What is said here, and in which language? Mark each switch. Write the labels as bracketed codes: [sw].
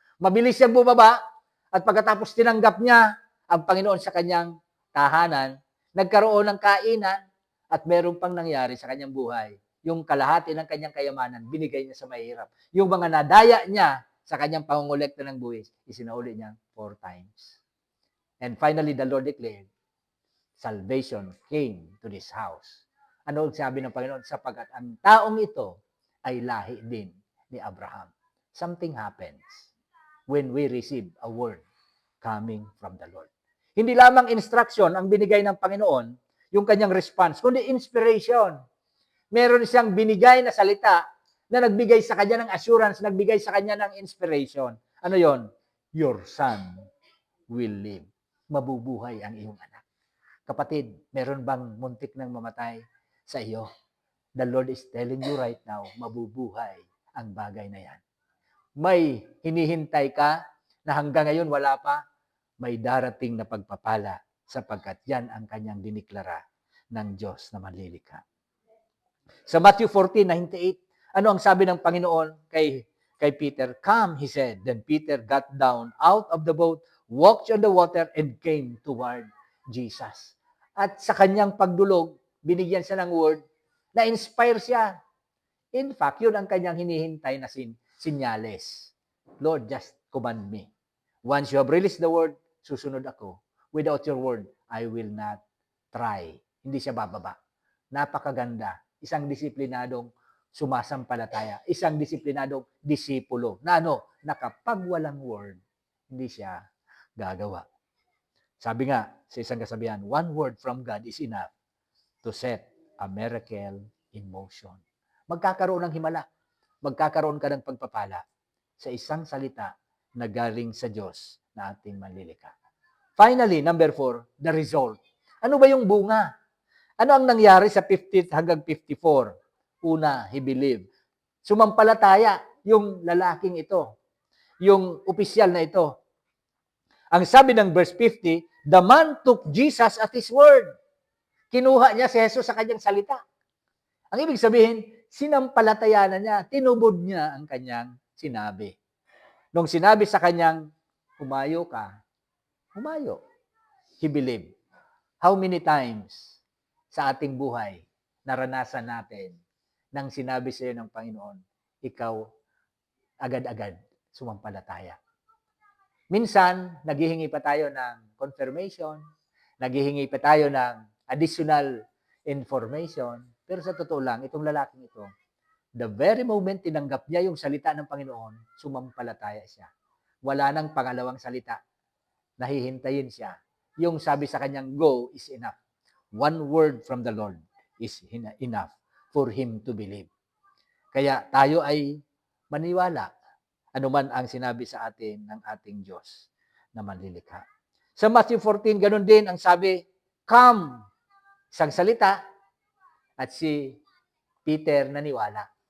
[tl] Mabilis siyang bumaba at pagkatapos tinanggap niya ang Panginoon sa kanyang tahanan, nagkaroon ng kainan at meron pang nangyari sa kanyang buhay. Yung kalahati ng kanyang kayamanan, binigay niya sa mahirap. Yung mga nadaya niya sa kanyang pangungulekta ng buwis, isinauli niya 4 times. [en] And finally, the Lord declared, salvation came to this house. [tl] Ano ang sabi ng Panginoon? Sapagkat ang taong ito ay lahi din ni Abraham. [en] Something happens when we receive a word coming from the Lord. [tl] Hindi lamang instruction ang binigay ng Panginoon, yung kanyang response, kundi inspiration. Meron siyang binigay na salita na nagbigay sa kanya ng assurance, nagbigay sa kanya ng inspiration. Ano yon? [en] Your son will live. [tl] Mabubuhay ang iyong anak. Kapatid, meron bang muntik nang mamatay sa iyo? [en] The Lord is telling you right now, [tl] mabubuhay ang bagay na yan. May hinihintay ka na hanggang ngayon wala pa, may darating na pagpapala sapagkat yan ang kanyang diniklara ng Diyos na manlilikha. Sa Matthew 14:98, ano ang sabi ng Panginoon kay Peter? [en] "Come," he said. Then Peter got down out of the boat, walked on the water, and came toward Jesus. [tl] At sa kanyang pagdulog, binigyan siya ng word, na-inspire siya. [en] In fact, [tl] yun ang kanyang hinihintay na sinyales. [en] Lord, just command me. Once you have released the word, [tl] susunod ako. [en] Without your word, I will not try. [tl] Hindi siya bababa. Napakaganda. Isang disiplinadong sumasampalataya. Isang disiplinadong disipulo. Na na kapag walang word, hindi siya gagawa. Sabi nga sa isang kasabihan, [en] one word from God is enough to set a miracle in motion. [tl] Magkakaroon ng himala. Magkakaroon ka ng pagpapala sa isang salita na galing sa Diyos na ating manlilikha. [en] Finally, number 4, the result. [tl] Ano ba yung bunga? Ano ang nangyari sa 50 hanggang 54? Una, [en] he believed. [tl] Sumampalataya yung lalaking ito, yung opisyal na ito. Ang sabi ng verse 50, [en] the man took Jesus at his word. [tl] Kinuha niya si Jesus sa kanyang salita. Ang ibig sabihin, sinampalataya na niya, tinubod niya ang kanyang sinabi. Nung sinabi sa kanyang, humayo ka, humayo. [en] He believed. How many times [tl] sa ating buhay naranasan natin nang sinabi sa iyo ng Panginoon, ikaw agad-agad sumampalataya. Minsan, naghihingi pa tayo ng confirmation, naghihingi pa tayo ng additional information, pero sa totoo lang, itong lalaking ito, [en] the very moment [tl] tinanggap niya yung salita ng Panginoon, sumampalataya siya. Wala nang pangalawang salita. Nahihintayin siya. Yung sabi sa kanyang, go is enough. [en] One word from the Lord is enough for him to believe. [tl] Kaya tayo ay maniwala anuman ang sinabi sa atin ng ating Diyos na manlilikha. Sa Matthew 14, ganun din ang sabi, come, isang salita, at si Peter naniwala.